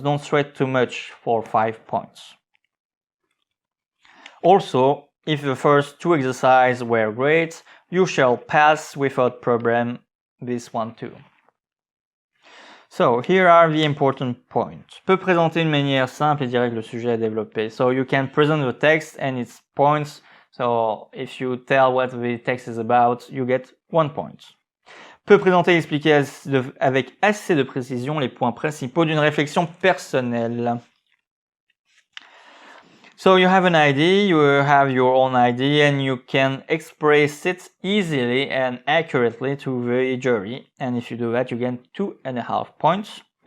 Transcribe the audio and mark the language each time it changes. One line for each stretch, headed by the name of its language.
English: Don't sweat too much for 5 points. Also, if the first 2 exercises were great, you shall pass without problem this one too. So here are the important points.
French: Peut présenter une manière simple et directe le sujet à développer.
English: So you can present the text and its points. So if you tell what the text is about, you get 1 point.
French: Peut présenter et expliquer avec assez de précision les points principaux d'une réflexion personnelle.
English: So you have an idea, you have your own idea, and you can express it easily and accurately to the jury. And if you do that, you get 2.5 points.